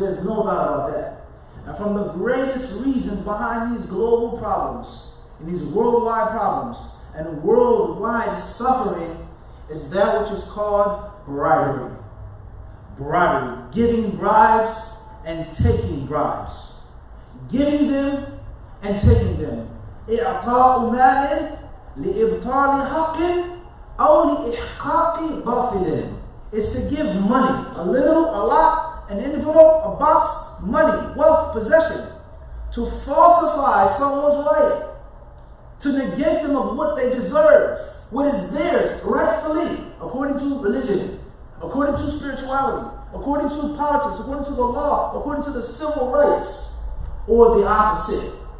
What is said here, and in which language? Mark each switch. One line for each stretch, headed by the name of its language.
English: There's no doubt about that. And from the greatest reasons behind these global problems, and these worldwide problems, and worldwide suffering, is that which is called bribery. Bribery. Giving bribes and taking bribes. Giving them and taking them.
Arabic: إعطاء مال لإبطال حق أو لإحقاق باطل.
English: Is to give money, a little, a lot, an envelope, a box, money, wealth, possession, to falsify someone's right, to negate them of what they deserve, what is theirs rightfully, according to religion, according to spirituality, according to politics, according to the law, according to the civil rights, or the opposite.